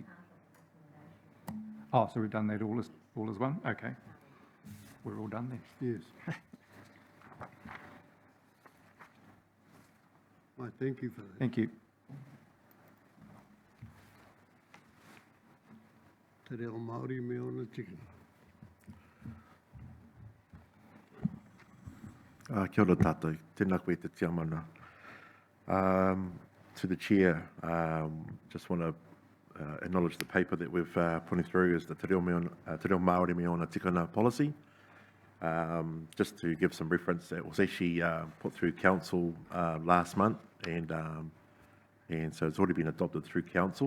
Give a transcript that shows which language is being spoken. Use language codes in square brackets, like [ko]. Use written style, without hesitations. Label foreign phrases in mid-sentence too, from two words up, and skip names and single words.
[en] Oh, so we've done that all as one? Okay. We're all done then. Yes. Right, thank you for that. Thank you. [mi] Te reo Māori me ona tikana. Kia ora tātou, tēnā koe te tiamana. [en] To the Chair, just want to acknowledge the paper that we've putting through as the Te Reo Māori me ona tikana policy. Just to give some reference, it was actually put through Council last month, and so it's already been adopted through Council.